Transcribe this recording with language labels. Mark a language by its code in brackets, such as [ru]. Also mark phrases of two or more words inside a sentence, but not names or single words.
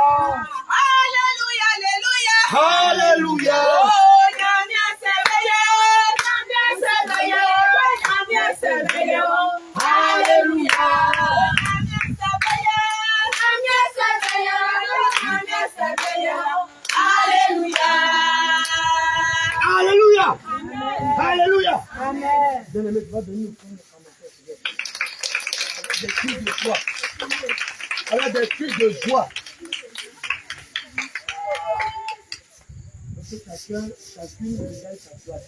[fr] Alléluia, Alléluia. [bci] Oh, Nyamia Sebeyo, Nyamia Sebeyo, Nyamia Sebeyo. [fr] Alléluia. [bci] Nyamia Sebeyo, Nyamia Sebeyo, Nyamia Sebeyo. [fr] Alléluia. Alléluia. Alléluia. Amen. Bien-aimé, tu vas venir prendre le commentaire. Avec des cris de joie. Avec des cris de joie. Parce que chacune regarde sa place.